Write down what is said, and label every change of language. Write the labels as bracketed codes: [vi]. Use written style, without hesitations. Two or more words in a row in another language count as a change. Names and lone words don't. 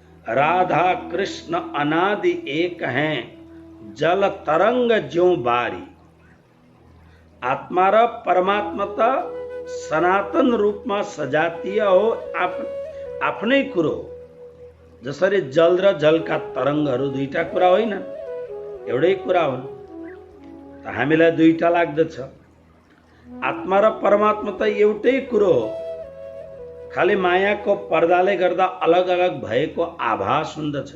[hi] राधा कृष्ण अनादि एक हैं, जल तरंग ज्यों बारी। [ne] आत्मा र परमात्मा त सनातन रूपमा सजातीय हो, आफ्नै कुरो हो। जसरी जल र जलका तरङ्गहरू दुईटा कुरा होइन, एउटै कुरा हुन्। त हामीलाई दुईटा लाग्दछ। आत्मा र परमात्मा त एउटै कुरो हो, खालि मायाको पर्दाले गर्दा अलग अलग भएको आभास हुँदछ।